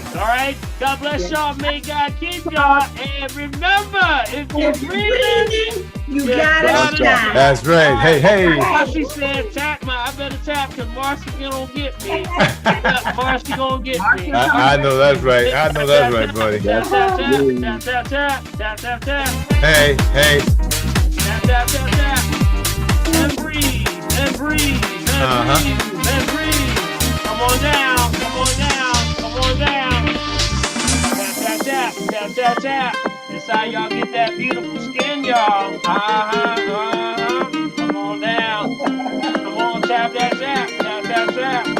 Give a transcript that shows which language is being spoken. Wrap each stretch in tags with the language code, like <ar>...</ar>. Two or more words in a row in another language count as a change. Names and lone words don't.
<en>All right? God bless y'all. May God keep y'all. And remember, if you're breathing, you gotta stop. That's right. Hey. Marcy said, tap I better tap because Marcy gonna get me. Marcy gonna get me. I know that's right. I know that's right, buddy. Tap, tap, tap, tap, tap, tap, tap. Hey. Tap, tap, tap, tap. And breathe, and breathe, and breathe, and breathe. Come on down, come on down, come on down. Tap, tap, tap, tap, tap, tap. That's how y'all get that beautiful skin, y'all. Come on down. Come on, tap, tap, tap, tap, tap, tap.</en>